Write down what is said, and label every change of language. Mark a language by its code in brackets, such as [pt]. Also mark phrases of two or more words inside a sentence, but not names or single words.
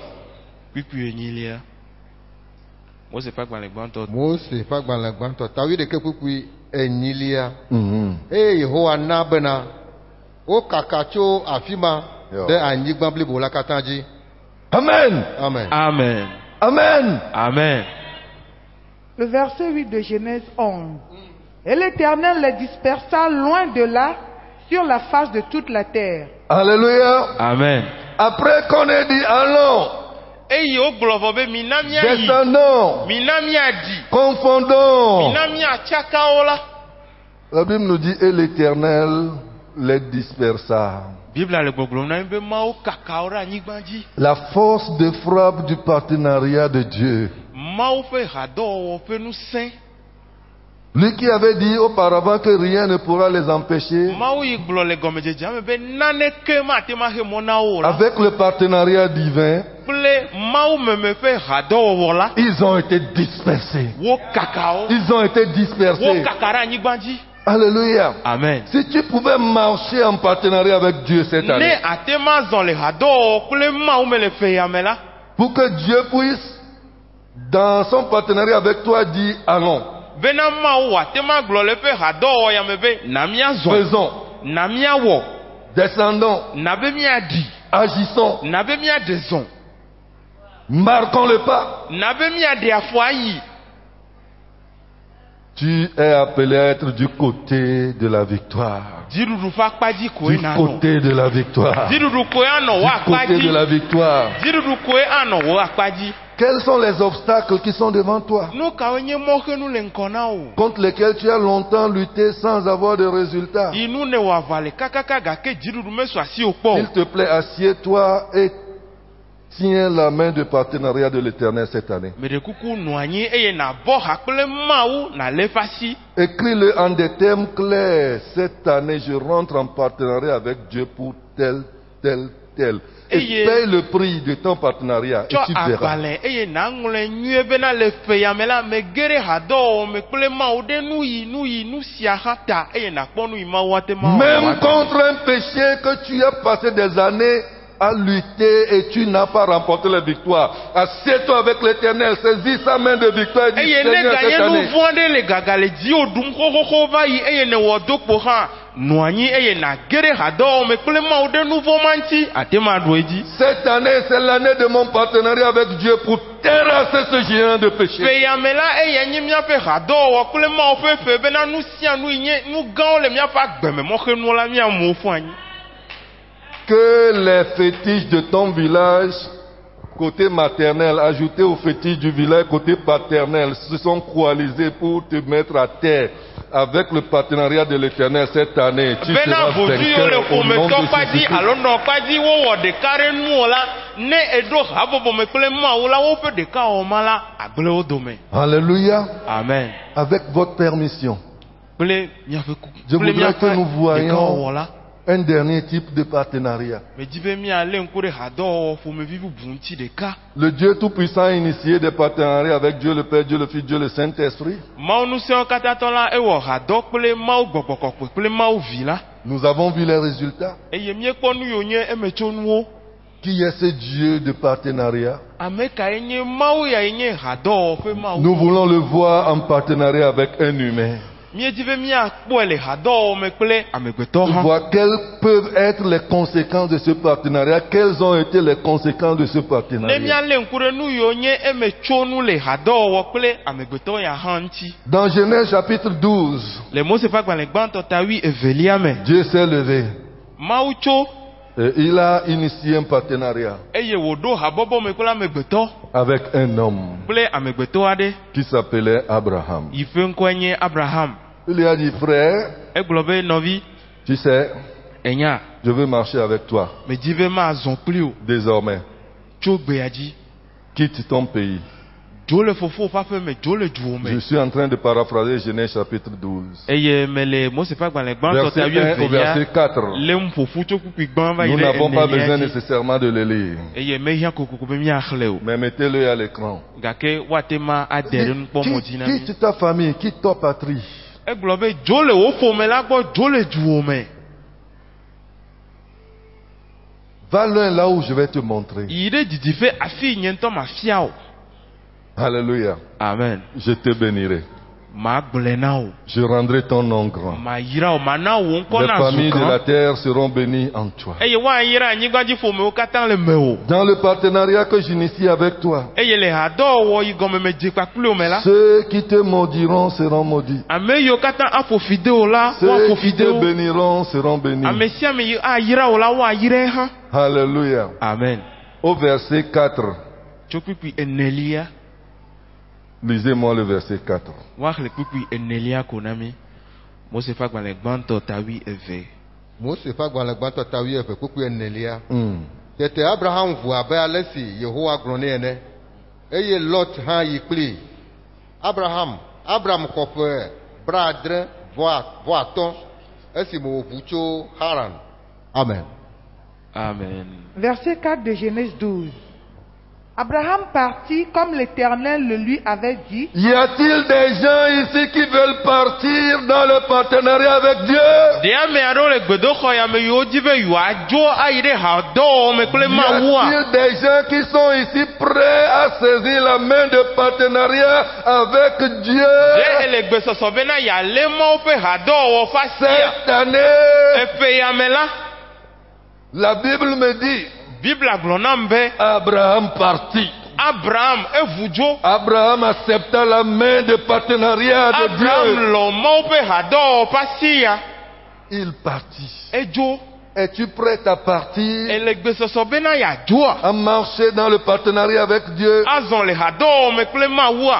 [ee] Kpikpui enyilia. Mose ƒe agbalẽ gbãtɔ. Mose ƒe agbalẽ gbãtɔ tawi ɖeke kpukpui enyilia. Mhm. Eye Yehowa na bena wokaka tso afi ma Yo. ɖe anyigba blibo la katã dzi. Amen. Amen. Amen. Amen. Amen. [fr] Le verset 8 de Genèse 11. Et l'Éternel les dispersa loin de là sur la face de toute la terre. Alléluia. Amen. Après qu'on ait dit allons, [ee] Eye wogblɔ vɔ be mina miayi. [fr] descendons, [ee] Mina miaɖi. [fr] confondons. [ee] Mina miatsaka wo la. [fr] La Bible nous dit et l'Éternel les dispersa. [ee] Biblia le gbɔgblɔm na mi be Mawu kaka wo ɖe anyigba dzi. [fr] La force de frappe du partenariat de Dieu. [ee] Mawu ƒe hadɔwɔwɔ ƒe ŋusẽ. [fr] Lui qui avait dit auparavant que rien ne pourra les empêcher, [ee] Mawu yi gblɔ le gɔmedzedzea me be naneke mate ma he mɔ na wo la. [fr] avec le partenariat divin, [ee] Kple Mawu meme ƒe hadɔwɔwɔ la. [fr] ils ont été dispersés. [ee] Wo kaka wo. [fr] Ils ont été [ee] Wo [fr] dispersés. [ee] kaka ɖe anyigba dzi. Alléluia. Amen. [fr] Si tu pouvais marcher en partenariat avec Dieu cette [ee] Ne [fr] année, [ee] ate ma zɔ le hadɔwɔwɔ kple Mawu me le feyame la. [fr] pour que Dieu puisse, dans son partenariat avec toi, dire allons, [ee] Bena Mawu ate ma gblɔ le ƒe hadɔwɔwɔ yame be na miazɔ. [fr] faisons, [ee] Na miawɔ. [fr] descendons, [ee] Na be miaɖi. [fr] agissons, [ee] Na be miaɖe zɔ. [fr] marquons le pas. [ee] Na be miaɖe afɔ ayi. [fr] Tu es appelé à être du côté de la victoire. [ee] Dziɖuɖu ƒe akpadzi koe [fr] Du [ee] nanɔ. [fr] côté de la victoire. [ee] Dziɖuɖu koe anɔ wo [fr] Du côté de [ee] akpadzi. [fr] la victoire. [ee] Dziɖuɖu koe anɔ wo akpadzi. [fr] Quels sont les obstacles qui sont devant toi, [ee] Nu kawo nye mɔxenu le ŋkɔ na wo. [fr] contre lesquels tu as longtemps lutté sans avoir de résultats? [ee] Inu ne wɔ aʋa le kakaka gake dziɖuɖu mesu asi wo kpɔ o. [fr] S'il te plaît, assieds-toi et tiens la main de partenariat de l'Éternel cette année. [ee] Meɖe kuku nɔ anyi eye nàbɔ ha kple Mawu nàlé eƒe asi. [fr] Écris-le en des termes clairs. Cette année, je rentre en partenariat avec Dieu pour tel, tel, tel. Et [ee] Eye- [fr] paye le prix de ton partenariat et [ee] Tsɔ [fr] tu verras. [ee] agbalẽ eye nàŋlɔe nyuie bena le feyame la me ge ɖe hadɔwɔwɔ me kple Mawu ɖe nu sia hã ta eye nàkpɔ nu yi Mawu ate ma wɔ. [fr] Même contre un péché que tu as passé des années à lutter et tu n'as pas remporté la victoire. Assieds-toi avec l'Éternel, saisis sa main de victoire et dis [ee] Eye ne [fr] Seigneur, cette [ee] ganye nu [fr] année, [ee] vɔ̃ aɖe le gaga le dziwò ɖum xoxoxo va yi eye ne wɔ do kpo hã nɔ anyi eye nàge ɖe hadɔwɔwɔ me kple Mawu ɖe nu vɔ̃ ma ŋuti ate ma ɖo edzi. [fr] cette année, c'est l'année de mon partenariat avec Dieu pour terrasser ce géant de péché. [ee] Feyame la eye nye míaƒe hadɔwɔwɔ kple Mawu ƒe fe bena nu sia nu yi nye nu gãwo le míaƒe agbememɔxenuwo la míamu wo ƒu anyi. [fr] Que les fétiches de ton village, côté maternel, ajoutés aux fétiches du village côté paternel, se sont coalisés pour te mettre à terre. Avec le partenariat de l'Éternel cette année, tu [ee] Bena [fr] seras [ee] vodu yiwo le [fr] vainqueur au nom [ee] ƒometɔ [fr] de [ee] kpadzi [fr] Jésus-Christ. [ee] alo nɔkpadzi wowɔ ɖeka ɖe nuwo la ne eɖo habɔbɔ me kple Mawu la woƒe ɖekawɔma la agble wo dome. Alléluia. Amen. [fr] Avec votre permission, [ee] kple miaƒe kuku [fr] Je [ee] kple [fr] voudrais que nous voyions [ee] ɖekawɔwɔ [fr] un dernier type de partenariat. [ee] medzi be mialé ŋku ɖe hadɔwɔwɔ ƒomevi bubu ŋuti ɖeka. [fr] Le Dieu Tout-Puissant a initié des partenariats avec Dieu le Père, Dieu le Fils, Dieu le Saint-Esprit. [ee] Mawu ŋusẽwo katã tɔ la ewɔ hadɔ kple Mawu gbɔgbɔ kɔkɔe kple Mawu vi la. [fr] Nous avons vu les résultats. [ee] Eye míekpɔ nu yiwo nye emetsonuwo. [fr] Qui est ce Dieu de partenariat? [ee] Ame kae nye Mawu ya yi nye hadɔwɔwɔ ƒe Mawu. [fr] Nous voulons le voir en partenariat avec un humain. [ee] Míedzi be míakpɔe le hadɔwɔwɔ me kple amegbetɔ hã. [fr] Voir quelles peuvent être les conséquences de ce partenariat. Quelles ont été les conséquences de ce [ee] Ne [fr] partenariat? [ee] míalé ŋku ɖe nu yiwo nye emetsonu le hadɔwɔwɔ kple amegbetɔ ya hã ŋuti. [fr] Dans Genèse chapitre 12, [ee] Le Mose ƒe agbalẽ gbãtɔ ta 8 me. [fr] Dieu s'est levé [ee] Mawu tso [fr] et il a initié un partenariat [ee] eye wòɖo habɔbɔ me kple amegbetɔ [fr] avec un homme [ee] kple amegbetɔ aɖe [fr] qui s'appelait Abraham. [ee] yi ƒe ŋkɔe nye Abraham. [fr] Il lui a dit, frère, [ee] Egblɔ be nɔvi, [fr] tu sais, [ee] enya, [fr] je veux marcher avec toi [ee] medzi be mazɔ kpli o [fr] désormais. [ee] tso gbea dzi. [fr] Quitte ton pays. [ee] Dzo le fofo ƒe aƒe me, dzo le duwo [fr] Je [ee] me. [fr] suis en train de paraphraser Genèse chapitre 12. [ee] Eye mele Mose ƒe agbalẽ gbãtɔ ta [fr] Verset 1 au verset 4. [ee] lé ƒoƒu tso kpukpui gbã va yi [fr] Nous [ee] ɖe [fr] n'avons pas besoin [ee] enelia dzi. [fr] nécessairement de le lire. [ee] Eye mehiã kokoko be miaxlẽ o. [fr] Mais mettez-le à l'écran. [ee] Gake woate ma aɖe ɖe nukpɔmɔ dzi na mi. [fr] Quitte ta famille, quitte ta patrie. [ee] Egblɔ be dzo le wo ƒome la gbɔ, dzo le duwo me. [fr] Va loin là où je vais te montrer. [ee] Yi ɖe didiƒe afi nye ŋutɔ mafia o. Alléluia. Amen. [fr] Je te bénirai. [ee] Magblẽ na o. [fr] Je rendrai ton nom grand. [ee] Mayra o, mana wo ŋkɔ [fr] Les [ee] na [fr] familles de la [ee] zu [fr] terre seront bénies en toi. [ee] eye woayra anyigbadziƒomewo katã le mewò. [fr] Dans le partenariat que j'initie avec toi, [ee] Eye le hadɔwɔwɔ yi gɔme me dze kpakpli o me la, [fr] ceux qui te maudiront seront maudits. [ee] ame yiwo katã aƒo fi de o la, [fr] Ceux [ee] woaƒo [fr] qui [ee] fi de [fr] te [ee] wo. [fr] béniront seront bénis. [ee] Ame sia ame yi ayra o la, woayrae hã. Alléluia. Amen. [fr] Au verset 4. [ee] Tso kpukpui enelia, [fr] Lisez-moi le verset 4. [ee] woaxlẽ kpukpui enelia ko na mi. Mose ƒe agbalẽ gbãtɔ ta 12. Mose ƒe agbalẽ gbãtɔ ta 12 kpukpui enelia. Tete Abraham ʋu abe ale si Yehowa gblɔ nɛ ene. Eye Lot hã yi kplii. Abraham xɔ ƒe 70 esime wòʋu tso Haran. Amen. Amen. [fr] Verset 4 de Genèse 12. Abraham partit comme l'Éternel le lui avait dit. Y a-t-il des gens ici qui veulent partir dans le partenariat avec Dieu? [ee] Ɖe ame aɖewo le gbedoxɔ ya me yiwo di be yewoadzo ayi ɖe hadɔwɔwɔ me kple [fr] Y [ee] Mawua. [fr] a-t-il des gens qui sont ici prêts à saisir la main de partenariat avec Dieu [ee] Ɖe ele gbesɔsɔ bena yealé Mawu ƒe hadɔwɔwɔ ƒe asia. [fr] cette année? [ee] Eƒe ya me la, [fr] La Bible me dit, [ee] Bibla gblɔ nam be [fr] Abraham partit. [ee] Abraham eʋu dzo. [fr] Abraham accepta la main de partenariat de [ee] Abraham [fr] Dieu. [ee] lɔ Mawu ƒe hadɔwɔwɔ ƒe asia. [fr] Il partit. [ee] Edzo. [fr] Es-tu prêt à partir, [ee] Ele gbesɔsɔ bena yeadzoa. [fr] à marcher dans le partenariat avec Dieu? [ee] Azɔ le hadɔwɔwɔ me kple Mawua.